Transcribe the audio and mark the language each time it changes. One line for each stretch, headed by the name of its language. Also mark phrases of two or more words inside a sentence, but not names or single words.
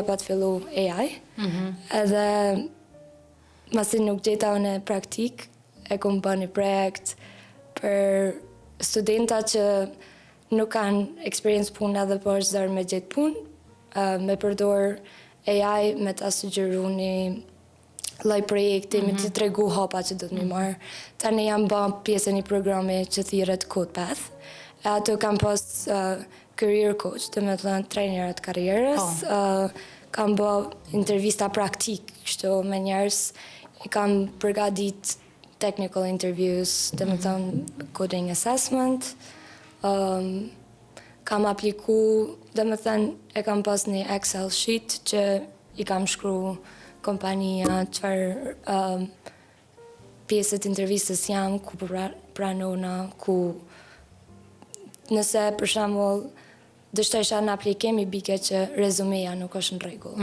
Albanian: pa të fillu AI, edhe masi nuk gjeta unë e praktik, e kom ba një projekt për studenta që nuk kanë experience punë edhe po është zërë me gjithë punë, me përdor AI me të asugjeru një lloj projekti, me të tregu hapa që do të mi marë. Tani jam ba pjesë një programi që thirret CodePath, e ato kam pas
English: career coach,
Albanian: të me të thënë trajnerat karrierës, kam ba intervista praktik, kështu me njerëz, i kam përgadit
English: technical interviews,
Albanian: të me thënë
English: coding assessment,
Albanian: kam apliku, dhe me thënë, e kam pas një
English: Excel sheet
Albanian: që i kam shkru kompania, qëfar pjesët intervistës jam, ku pranona, ku nëse për shembull dështesha në aplikim, i bike që rezumeja nuk është në rregull.